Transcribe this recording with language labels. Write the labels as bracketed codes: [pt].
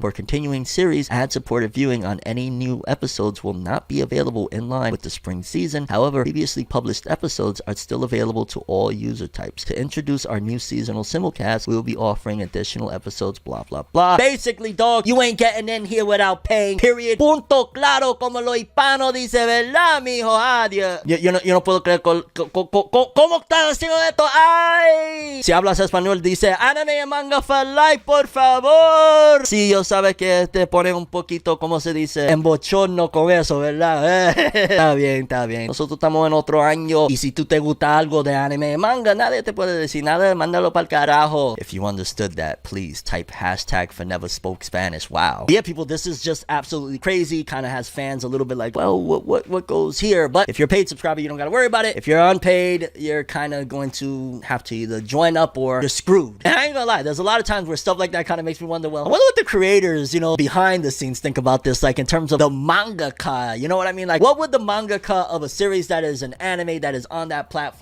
[en] For continuing series, ad-supported viewing on any new episodes will not be available in line with the spring season. However, previously published episodes are still available to all user types. To introduce our new seasonal simulcast, we will be offering additional episodes, blah blah blah. Basically, dog, you ain't getting in here without paying, period. [es] Punto claro, como lo hispano dice, ¿verdad, mijo? Adiós. Yo no puedo creer ¿cómo están haciendo esto? ¡Ay! Si hablas español, dice anime y manga [en] for life, [es] por favor. Si yo sabes que te pone un poquito, ¿cómo se dice? En bochorno con eso, ¿verdad? Está bien, está bien. Nosotros estamos en otro año, y si tú te gusta algo de anime y manga, nadie te puede decir nada, mándalo pa'l carajo. [en] If you understood that, please type hashtag FORNEVER spoke Spanish. Wow. Yeah, people, this is just absolutely crazy. Kind of has fans a little bit like, well, what goes here? But if you're a paid subscriber, you don't gotta worry about it. If you're unpaid, you're kind of going to have to either join up or you're screwed. And I ain't gonna lie, there's a lot of times where stuff like that kind of makes me wonder, well, I wonder what the creators, you know, behind the scenes think about this, like in terms of the mangaka, you know what I mean? Like, what would the mangaka of a series that is an anime that is on that platform